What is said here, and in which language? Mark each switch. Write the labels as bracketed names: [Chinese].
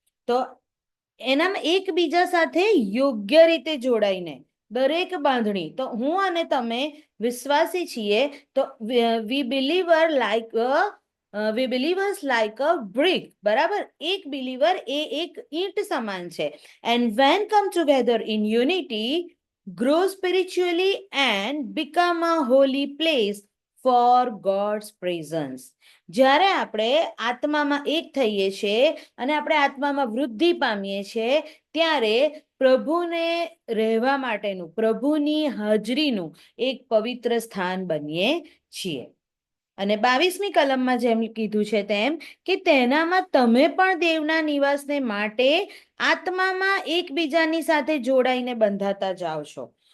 [Gujarati] તો એનામાં એકબીજા સાથે યોગ્ય રીતે જોડાઈને દરેક બાંધણી, તો હું અને તમે વિશ્વાસી છીએ તો [English] we believer like we believers like a brick, [Gujarati] બરાબર? એક બિલીવર એ એક ઈંટ સમાન છે. [English] And when come together in unity grow spiritually and become a holy place for God's presence. [Gujarati] જ્યારે આપણે આત્મામાં એક થઈએ છીએ અને આપણે આત્મામાં વૃદ્ધિ પામીએ છીએ ત્યારે પ્રભુને રહેવા માટેનું, પ્રભુની હાજરીનું એક પવિત્ર સ્થાન બનીએ છીએ. અને 22મી કલમમાં જેમ કીધું છે તેમ કે તેનામાં તમે પણ દેવના નિવાસને માટે આત્મામાં એકબીજાની સાથે જોડાઈને બંધાતા જાઓ છો.